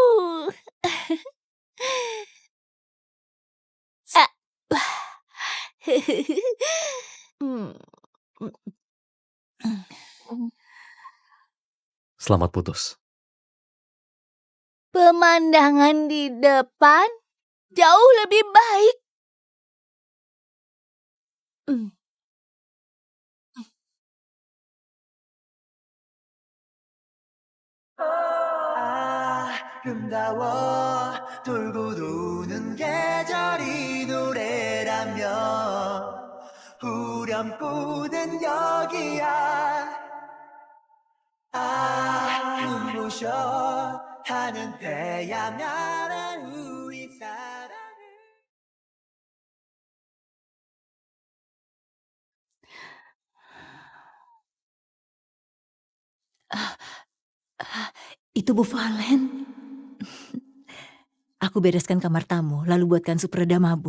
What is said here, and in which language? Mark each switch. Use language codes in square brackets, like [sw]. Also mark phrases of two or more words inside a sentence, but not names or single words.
[id] Selamat putus. Pemandangan di depan jauh lebih baik. [ko] 아름다워 돌고 도는 계절이 노래라면 후렴구는 여기야 눈부셔 하는 태양아래 우리 사랑을 [id] Itu Bu Valen. Aku bereskan kamar tamu, lalu buatkan sup reda mabuk.